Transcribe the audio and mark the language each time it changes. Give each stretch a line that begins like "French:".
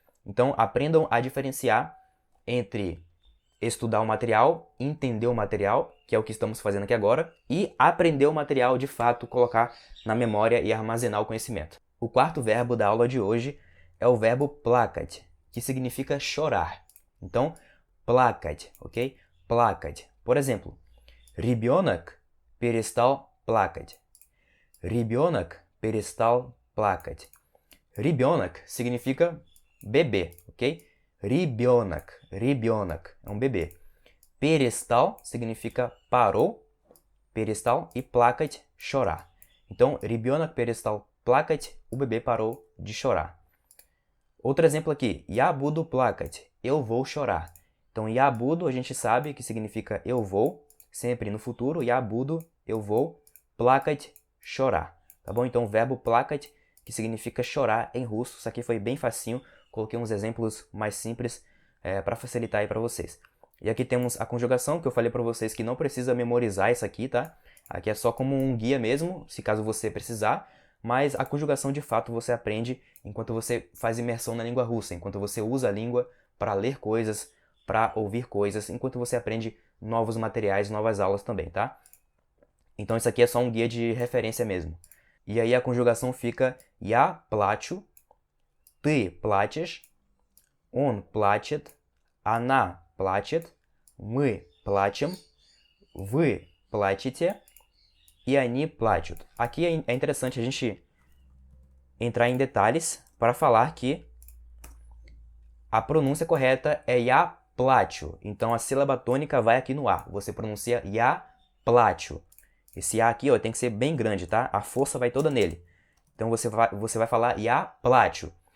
Portuguese: Então, aprendam a diferenciar entre estudar o material, entender o material, que é o que estamos fazendo aqui agora, e aprender o material de fato, colocar na memória e armazenar o conhecimento. O quarto verbo da aula de hoje é o verbo плакать, que significa chorar. Então, плакать, ok?
Russian: Плакать.
Portuguese: Por exemplo,
Russian: ребенок перестал плакать. Ребенок перестал плакать.
Portuguese: Ребенок significa bebê, ok? Ребенок, ребенок é um bebê. Перестал significa parou, перестал, e плакать, chorar. Então,
Russian: ребенок перестал плакать,
Portuguese: o bebê parou de chorar. Outro exemplo aqui,
Russian: я буду плакать,
Portuguese: eu vou chorar. Então,
Russian: я буду,
Portuguese: a gente sabe que significa eu vou, sempre no futuro, я буду, eu vou, плакать, chorar. Tá bom? Então, o verbo плакать, que significa chorar em russo, isso aqui foi bem facinho, coloquei uns exemplos mais simples para facilitar aí para vocês. E aqui temos a conjugação, que eu falei para vocês que não precisa memorizar isso aqui, tá? Aqui é só como um guia mesmo, se caso você precisar, mas a conjugação de fato você aprende enquanto você faz imersão na língua russa, enquanto você usa a língua para ler coisas, para ouvir coisas, enquanto você aprende novos materiais, novas aulas também, tá? Então isso aqui é só um guia de referência mesmo. E aí a conjugação fica
Russian: я плачу, ты плачешь, он плачет, она плачет, мы плачем, вы плачете e они плачут.
Portuguese: Aqui é interessante a gente entrar em detalhes para falar que a pronúncia correta é
Russian: я плачу.
Portuguese: Então a sílaba tônica vai aqui no A. Você pronuncia
Russian: я плачу.
Portuguese: Esse A aqui ó, tem que ser bem grande, tá? A força vai toda nele. Então você vai falar
Russian: я плачу.